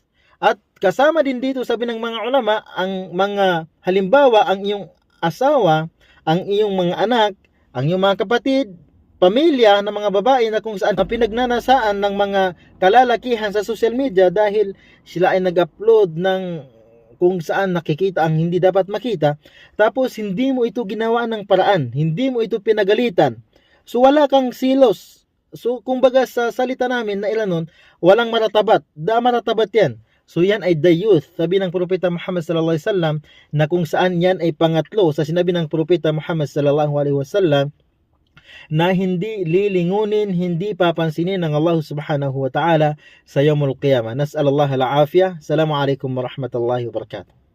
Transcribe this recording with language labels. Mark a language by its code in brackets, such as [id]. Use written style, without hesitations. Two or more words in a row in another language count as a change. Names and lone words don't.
[tl] At kasama din dito, sabi ng mga ulama, ang mga halimbawa, ang iyong asawa, ang iyong mga anak, ang iyong mga kapatid, pamilya ng mga babae na kung saan ang pinagnanasaan ng mga kalalakihan sa [en] social media [tl] dahil sila ay nag-upload ng kung saan nakikita ang hindi dapat makita, tapos hindi mo ito ginawa ng paraan, hindi mo ito pinagalitan. So wala kang silos. So kumbaga sa salita namin na ilanon, walang maratabat. Maratabat yan. So yan ay [en] the youth. [tl] Sabi ng Propeta Muhammad [ar] صلى الله عليه وسلم [tl] na kung saan yan ay pangatlo sa sinabi ng Propeta Muhammad [ar] صلى الله عليه وسلم [tl] na hindi lilingunin, hindi papansinin ng Allah [ar] سبحانه وتعالى [tl] sa [ar] يوم القيامة. نسأل الله العافية. السلام عليكم ورحمة الله وبركاته.